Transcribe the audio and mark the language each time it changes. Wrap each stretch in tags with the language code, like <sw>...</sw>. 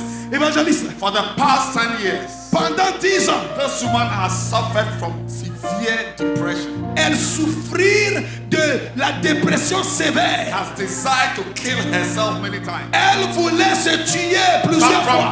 <en>Evangelist, for the past 10 years,</en> <fr>pendant 10 ans,</fr> <en>this woman has suffered from severe depression.</en> <fr>Elle souffrir de la dépression sévère.</fr> <en>Has decided to kill herself many times.</en> <fr>Elle voulait se tuer plusieurs fois.</fr>